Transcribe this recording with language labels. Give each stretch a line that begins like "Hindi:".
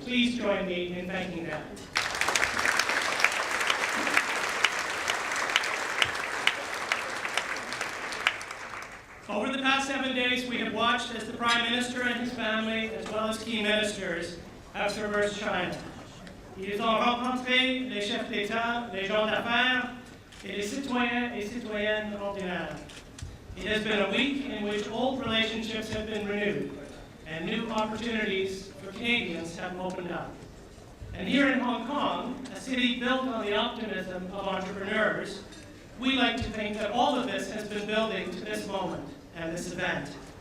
English: Please join me in thanking them. Over the past 7 days, we have watched as the Prime Minister and his family, as well as key ministers, have traversed China.
French: Ils ont rencontré les chefs d'État, les gens d'affaires, et les citoyens et citoyennes ordinaires.
English: It has been a week in which old relationships have been renewed, and new opportunities for Canadians have opened up. And here in Hong Kong, a city built on the optimism of entrepreneurs, we like to think that all of this has been building to this moment and this event.